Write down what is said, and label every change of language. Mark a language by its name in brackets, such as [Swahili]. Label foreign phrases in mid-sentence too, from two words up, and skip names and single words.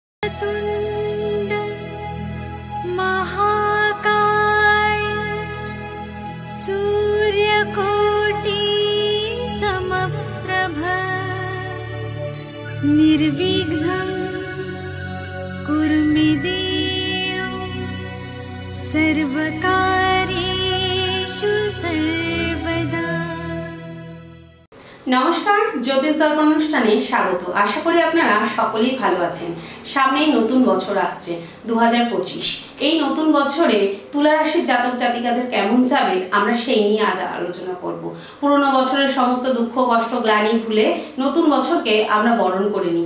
[Sanskrit] वक्रतुण्ड महाकाय सूर्यकोटि समप्रभ निर्विघ्नं कुरु मे देव सर्वकार्येषु सर्वदा। [Bangla] নমস্কার, জ্যোতিষ দর্পণ অনুষ্ঠানে স্বাগত। আশা করি আপনারা সকলেই ভালো আছেন। সামনেই নতুন বছর আসছে 2025। এই নতুন বছরে তুলা রাশির জাতক জাতিকাদের কেমন যাবে আমরা সেই নিয়ে আজ আলোচনা করব। পুরনো বছরের সমস্ত দুঃখ কষ্ট গ্লানি ভুলে নতুন বছরকে আমরা বরণ করে নিই।